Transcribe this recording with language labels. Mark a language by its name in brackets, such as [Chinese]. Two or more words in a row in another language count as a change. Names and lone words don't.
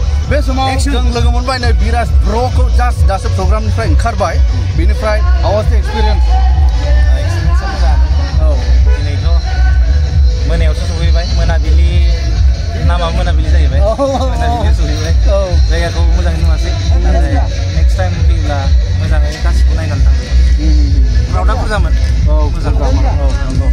[Bodo] बे समाव जों लोगो मोनबाय नै बिराज ब्र'खौ जास्ट दासो प्रग्रामनिफ्राय ओंखारबाय बेनिफ्राय [English] how was the experience [Bodo] औ दिनैथ' मोनायावसो सहैबाय मोनाबिलि नामा मोनाबिलि जाहैबाय मोनाबिलि सहैबाय जायगाखौ मोजाङै नुवासै [English] next time [Bodo] फैब्ला मोजाङै गासिबो नायनानै थांबाय क्राउडआ बुरजामोन मोजां नंगौ